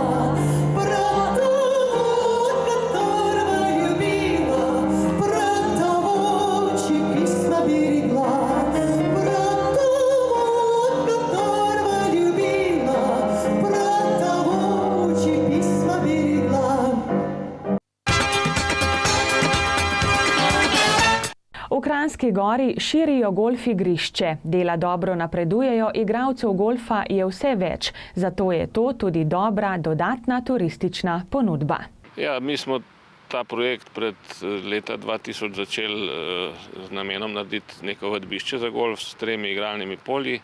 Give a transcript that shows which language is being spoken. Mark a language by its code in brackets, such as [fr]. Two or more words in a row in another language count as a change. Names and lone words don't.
[ru] Про того, которого любила, про того, чьи письма берегла. Про того, которого любила, про того, чьи письма берегла. [sl] V Kranjski Gori širijo golf igrišče. Dela dobro napredujejo, igralcev golfa je vse več, zato je to tudi dobra dodatna turistična ponudba. Ja, mi smo ta projekt pred leta 2000 začeli z namenom narediti neko vadbišče za golf s 3 igralnimi polji.